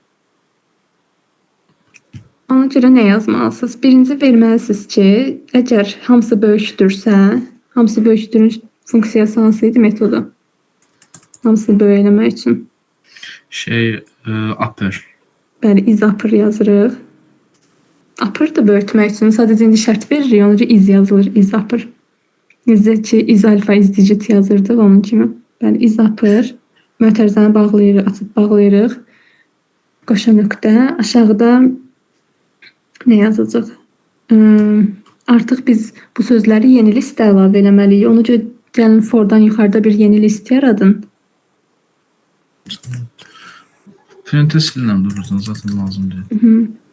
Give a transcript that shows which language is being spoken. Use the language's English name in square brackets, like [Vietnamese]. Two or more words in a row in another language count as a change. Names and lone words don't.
[Azerbaijani] Ona görə nə yazmalısınız? Birinci verməlisiniz ki, əgər hamısı böyükdürsə, hamısı böyükdürün funksiyası hansı idi, metodu? Hamısı böyük eləmək üçün. upper. Bəli, [English] is upper [Azerbaijani] yazırıq. Upper da böyütmək üçün sadəcə indi şərt veririk, ona görə is yazılır, [English] is upper. [Azerbaijani] Necə ki, [English] is alfa, is digit [Azerbaijani] yazırdıq onun kimi. Bəli, [English] is upper. [Azerbaijani] Mötərizəni bağlayırıq, açıb bağlayırıq. Qoşa nöqtə. Aşağıda nə yazacaq? Artıq biz bu sözləri yeni listə əlavə eləməliyik. Ona görə gəlin fordan yuxarıda bir yeni list yaradın. Parantez silinəm durursan, zaten lazım deyil.